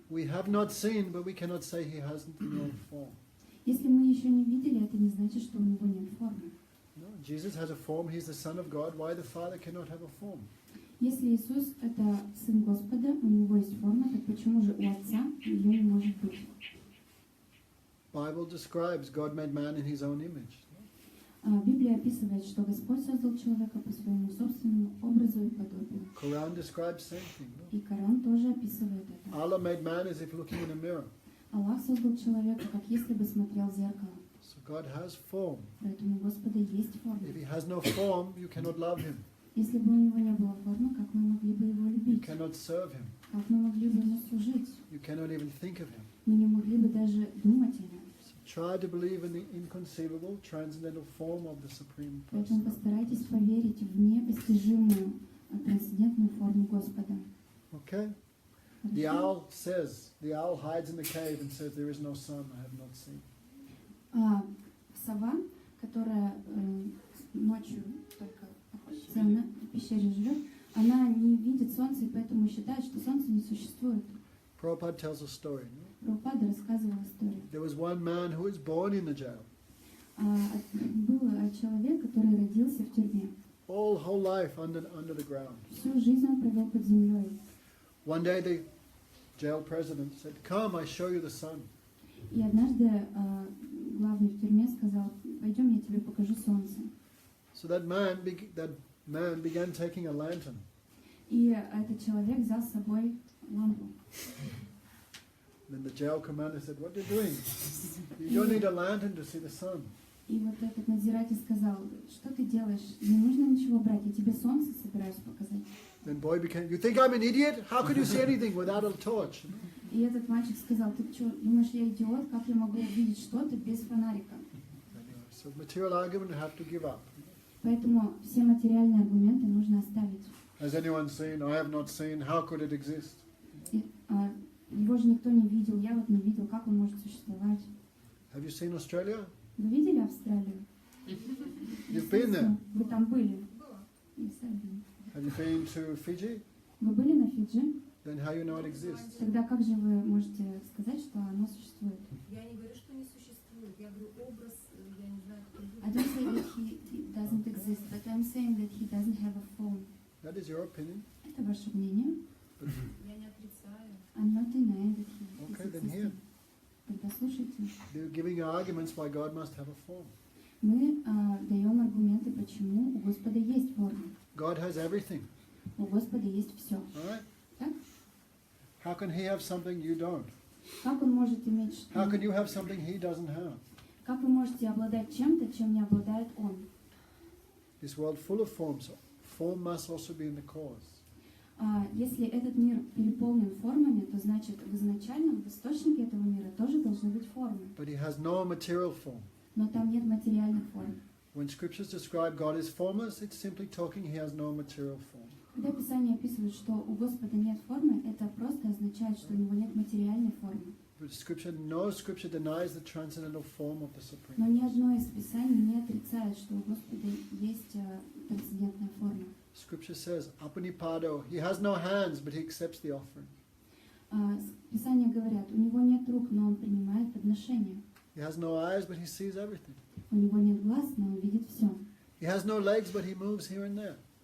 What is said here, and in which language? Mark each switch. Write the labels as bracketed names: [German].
[English] We have not seen, but we cannot say he hasn't no form. [Russian] Если мы еще не видели, это не значит, что у него нет формы. [English] No, Jesus has a form. He's the Son of God. Why the Father cannot have a form? [Russian] Если Иисус – это Сын Господа, у него есть форма, так почему же у Отца ее не может быть? [English] Bible describes God made man in his own image. [Russian] Библия описывает, что Господь создал человека по своему собственному образу и подобию. [English] Quran describes same thing. No? [Russian] И Коран тоже описывает это. [English] Allah made man as if looking in a mirror. [Russian] Аллах создал человека, как если бы смотрел в зеркало. [English] So God has form. [Russian] Поэтому у Господа есть форма. [English] If he has no form, you cannot love him. [Russian] Если бы у него не было формы, как мы могли бы его [English] You [Russian] любить? [English] cannot serve him. [Russian] Как мы могли бы ему служить? [English] You cannot even think of him. [Russian] Мы не могли бы даже думать о нем. [English] So try to believe in the inconceivable, transcendental form of the Supreme [Russian] Поэтому [English] Person. [Russian] постарайтесь поверить в непостижимую, трансцендентную форму Господа. [English] Okay? The owl says, the owl hides in the cave and says, there is no sun, I have not seen. [Russian] Сова, которая ночью только охотится, она в пещере живет, она не видит солнца, и поэтому считает, что солнце не существует. [English] Prabhupada tells a story. No? [Russian] Прабхупада рассказывал историю. [English] There was one man who was born in the jail. [Russian] Был человек, который родился в тюрьме. [English] Whole life under the ground. [Russian] Всю жизнь он провел под землей. [English] One day the jail president said, come, I show you the sun. [Russian] И однажды главный в тюрьме сказал: пойдем, я тебе покажу солнце. [English] So that man began taking a lantern. [Russian] И этот человек взял с собой лампу. [English] Then the jail commander said, "What are you doing? You don't need a lantern to see the sun." [Russian] И вот этот надзиратель сказал, что ты делаешь? Не нужно ничего брать, я тебе солнце собираюсь показать. [English] Then boy became, "You think I'm an idiot? How could you see anything without a torch?" [Russian] И этот мальчик сказал, ты что, думаешь, я идиот? Как я могу увидеть что-то без фонарика? [English] Anyway, so material argument you have to give up. [Russian] Поэтому все материальные аргументы нужно оставить. [English] Has anyone seen? I have not seen. How could it exist? [Russian] Его же никто не видел, я вот не видел, как он может существовать. [English] Have you seen Australia? [Russian] Вы видели Австралию? [English] You've been there. [Russian] Вы там были? И сами. [English] Have you been to Fiji? [Russian] Вы были на Фиджи? [English] Then how you know it exists? [Russian] Тогда как же вы можете сказать, что оно существует? Я не говорю, что не существует. Я говорю, образ, я не знаю, кто [English] I don't say that he doesn't exist, but I'm saying that he doesn't have a form. That is your opinion. [Russian] Это ваше мнение. Я не отрицаю. [English] I'm not denying that he Okay, is then here. existing. [Russian] Тогда слушайте. [English] They're giving arguments why God must have a form. [Russian] Мы даем аргументы, почему у Господа есть форма. [English] God has everything. [Russian] У Господа есть все. [English] All right? [Russian] Так? [English] How can He have something you don't? [Russian] Как он может иметь [English] How can [Russian] что? [English] you have something He doesn't have? [Russian] Как вы можете обладать чем-то, чем не обладает он? [English] This world full of forms. Form must also be in the cause. [Russian] Если этот мир переполнен формами, то значит в изначальном, в источнике этого мира тоже должны быть формы. [English] But He has no material form. [Russian] Но там нет материальных форм. [English] When scriptures describe God as formless, it's simply talking He has no material form. [Russian] Когда Писание описывает, что у Господа нет формы, это просто означает, что у него нет материальной формы. [English] But no scripture denies the transcendental form of the Supreme. [Russian] Но ни одно из Писаний не отрицает, что у Господа есть трансцендентная форма. [English] Scripture says, Apanipado, He has no hands, but He accepts the offering. [Russian] Писания говорят, у него нет рук, но он принимает подношение. [English] He has no eyes, but He sees everything. [Russian] У него нет глаз, но он видит все. [English] He has no legs, but He moves here and there.